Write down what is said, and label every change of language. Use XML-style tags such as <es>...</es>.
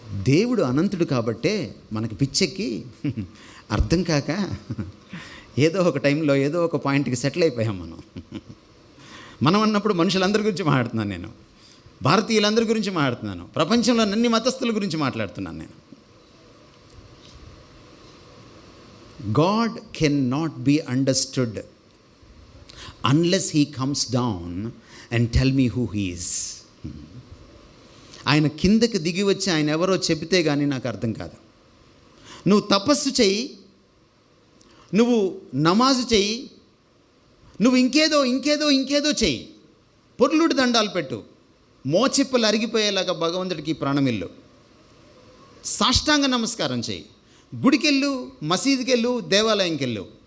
<te>దేవుడు అనంతుడు కాబట్టే మనకి పిచ్చెక్కి అర్థం కాక ఏదో ఒక టైంలో ఏదో ఒక పాయింట్కి సెటిల్ అయిపోయాం మనం అన్నప్పుడు మనుషులందరి గురించి మాట్లాడుతున్నాను నేను, భారతీయులందరి గురించి మాట్లాడుతున్నాను, ప్రపంచంలో అన్ని మతస్థుల గురించి మాట్లాడుతున్నాను నేను.</te> <en>God cannot be understood unless he comes down and tell me who he is.</en> <te>ఆయన కిందకి దిగి వచ్చి ఆయన ఎవరో చెబితే కానీ నాకు అర్థం కాదు. నువ్వు తపస్సు చెయ్యి, నువ్వు నమాజు చెయ్యి, నువ్వు ఇంకేదో చెయ్యి, పొర్లుడు దండాలు పెట్టు, మోచిప్పలు అరిగిపోయేలాగా భగవంతుడికి ప్రాణమిల్లు, సాష్టాంగ నమస్కారం చెయ్యి, గుడికెళ్ళు, మసీదుకెళ్ళు, దేవాలయంకి వెళ్ళు.</te>